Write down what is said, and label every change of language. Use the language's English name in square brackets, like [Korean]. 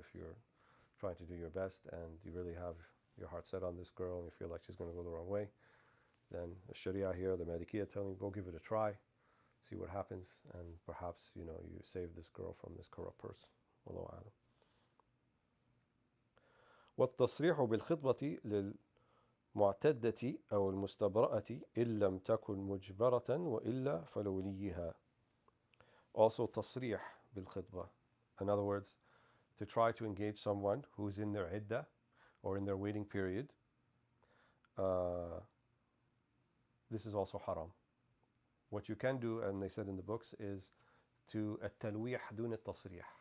[English] If you're trying to do your best and you really have your heart set on this girl and you feel like she's going to go the wrong way, then the Sharia here, the Malikiyya, telling you go give it a try, see what happens, and perhaps you save this girl from this corrupt person. Wallahu a'lam. [Arabic] والتصريح بالخطبة للمعتدة أو المستبرأة إن لم تكن مجبرة وإلا فلوليها. [English] Also [Arabic] تصريح بالخطبة. [English] In other words, to try to engage someone who's in their iddah or in their waiting period. This is also haram. What you can do, and they said in the books, is to [Arabic] التلويح دون التصريح.